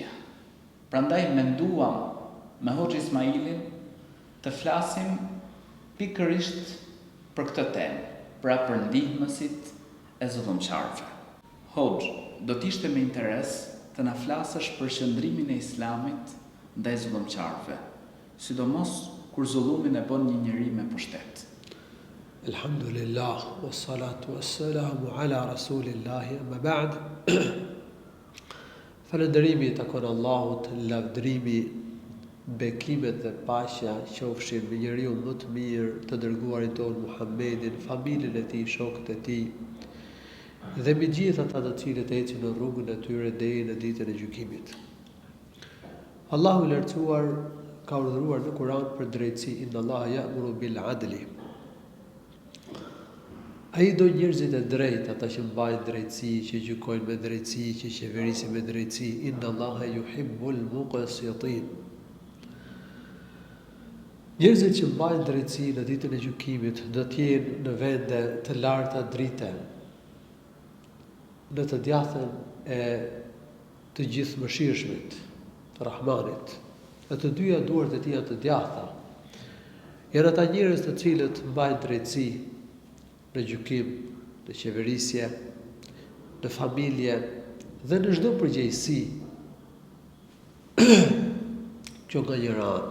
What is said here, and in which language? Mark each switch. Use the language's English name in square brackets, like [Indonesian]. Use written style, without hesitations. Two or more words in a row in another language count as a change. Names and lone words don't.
[Albanian] Prandaj menduam me Hoxh Ismailin të flasim pikërisht për këtë temë, pra për ndihmësit e zullumçarëve. Hoxh, do t'ishte me interes të na flasësh për qëndrimin e Islamit ndaj zullumçarëve, sidomos kur zullumin e bën një njeri me pushtet. [Arabic] الحمد لله، والصلاة والسلام على رسول الله، أما بعد. [Albanian] Falënderimi takon Allahut, lavdërimi, bekimet dhe paqja qofshin me njeriu më të mirë, të dërguarin tonë Muhammedin, familjen e tij, shokët e tij, dhe me gjithë ata të cilët ecin në rrugën e tyre deri në ditën e gjykimit. Allahu i lartësuar ka urdhëruar në Kur'an për drejtësi, [Arabic] إن الله يأمر بالعدل. [Albanian] Ai do njerëzit e drejtë, ata që mbajnë drejtësi, që gjykojnë me drejtësi, që qeverisin me drejtësi. [Arabic] إن الله يحب المقسطين. [Albanian] Njerëzit që mbajnë drejtësi në ditën e gjykimit do të jenë në vende të larta drite, në të djathtën e të gjithëmëshirshmit, të Rahmanit. E të dyja duart e tij janë të djathta. Janë ata njerëz të cilët mbajnë drejtësi në gjykim, në qeverisje, në familje dhe në çdo përgjegjësi që nga njëra anë.